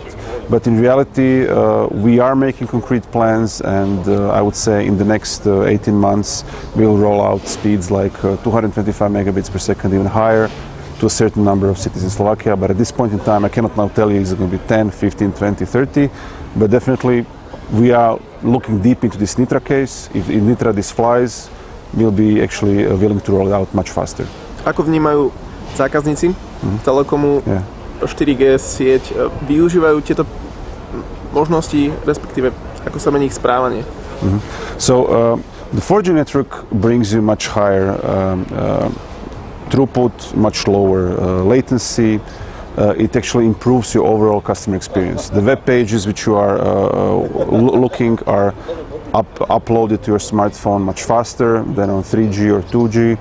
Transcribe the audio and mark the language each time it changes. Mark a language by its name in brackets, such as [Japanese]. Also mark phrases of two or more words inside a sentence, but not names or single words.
[English] But in reality, we are making concrete plans, and I would say in the next 18 months, we'll roll out speeds like 225 megabits per second, even higher, to a certain number of cities in Slovakia. But at this point in time, I cannot now tell you is it going to be 10, 15, 20, 30, but definitely we are looking deep into this Nitra case. If in Nitra this flies, we'll be actually willing to roll it out much faster. [Slovak] Ako vnímajú zákazníci Telekomu 4G sieť? Využívajú tieto možnosti, respektíve ako sa mení ich správanie? [English] So the 4G network brings you much higher throughput, much lower latency. It actually improves your overall customer experience. The web pages which you are looking are uploaded to your smartphone much faster than on 3G or 2G.